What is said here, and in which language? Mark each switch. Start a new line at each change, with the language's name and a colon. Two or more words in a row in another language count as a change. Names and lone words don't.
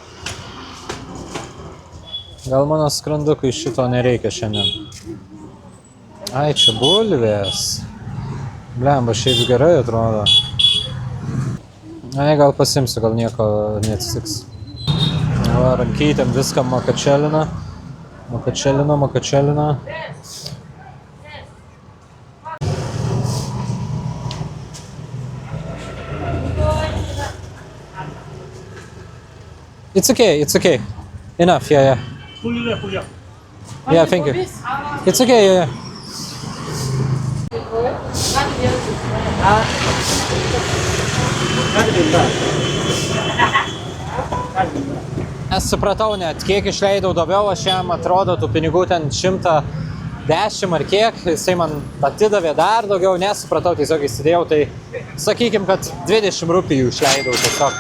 Lithuanian: Gal mano skrandukui šito nereikia šiandien. Ai, čia bulvės. Blemba, šiaip gerai atrodo. Ai, gal pasimsiu, gal nieko neatsitiks. Va, rankytėm viską makačelina.
English: It's okay. Enough, yeah. Yeah, thank you. It's okay, yeah.
Lithuanian: Nesupratau net, kiek išleidau daugiau, aš jam atrodo tų pinigų ten 110 ar kiek, jisai man atidavė dar daugiau, nesupratau, tiesiog įsidėjau, tai sakykim, kad 20 rupijų išleidau tiesiog.